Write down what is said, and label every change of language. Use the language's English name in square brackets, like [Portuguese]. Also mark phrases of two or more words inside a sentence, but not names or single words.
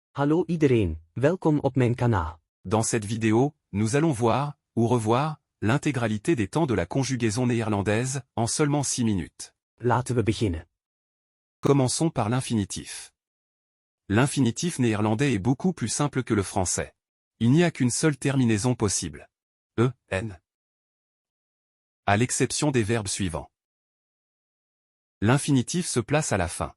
[Dutch] Hallo iedereen, welkom op mijn kanaal. [French] Dans cette vidéo, nous allons voir, ou revoir, l'intégralité des temps de la conjugaison néerlandaise, en seulement 6 minutes. [Dutch] Laten we beginnen. [French] Commençons par l'infinitif. L'infinitif néerlandais est beaucoup plus simple que le français. Il n'y a qu'une seule terminaison possible. En. À l'exception des verbes suivants. L'infinitif se place à la fin.